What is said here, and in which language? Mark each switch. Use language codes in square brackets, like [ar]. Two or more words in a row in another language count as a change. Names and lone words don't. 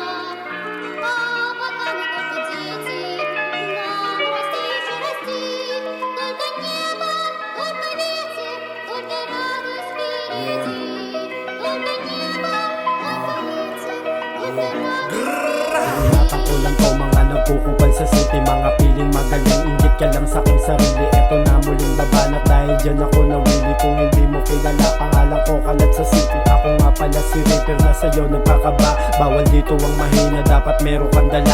[ru] А пока мы только дети, нам расти еще расти. Только небо, только ветер, только радость впереди. Только небо, только ветер, только радость впереди. [tl] Natangkulan ko mga nagkukupal sa city, mga piling magaling, inggit ka lang sa aking sarili. Eto na muling babanat dahil dyan ako nawili. Kung hindi mo kilala, pangalan ko Kalat sa city. Ako nga pala si Reaper na sa'yo nagkakaba. Bawal dito ang mahina, dapat meron kang dala.